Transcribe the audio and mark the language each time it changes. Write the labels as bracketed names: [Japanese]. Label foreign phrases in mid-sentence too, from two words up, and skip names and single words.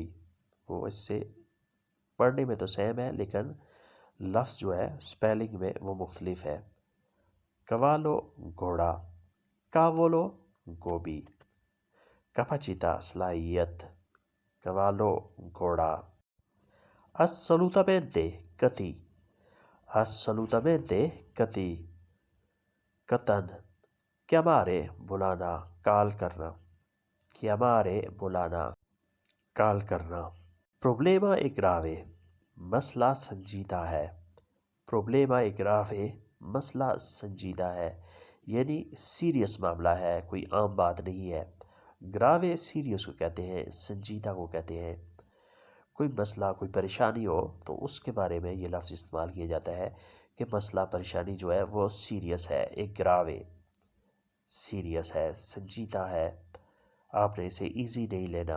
[Urdu] وہ اس سے پڑھنے میں تو سیم ہے لیکن لفظ جو ہے سپیلنگ میں وہ مختلف ہے. کوالو گھوڑا، کاولو گوبھی. کیپیچیتا صلاحیت، کوالو گھوڑا. assolutamente قطعی, assolutamente قطعی، قطعاً. chiamare بلانا، کال کرنا, chiamare بلانا، کال کرنا. [Italian] problema e grave, [Urdu] مسئلہ سنجیدہ ہے, [Italian] problema e grave, [Urdu] مسئلہ سنجیدہ ہے، یعنی سیریس معاملہ ہے، کوئی عام بات نہیں ہے. گراوے سیریس کو کہتے ہیں، سنجیدہ کو کہتے ہیں. کوئی مسئلہ، کوئی پریشانی ہو تو اس کے بارے میں یہ لفظ استعمال کیا جاتا ہے کہ مسئلہ پریشانی جو ہے وہ سیریس ہے، ایک گراوے، سیریس ہے، سنجیدہ ہے، آپ نے اسے ایزی نہیں لینا.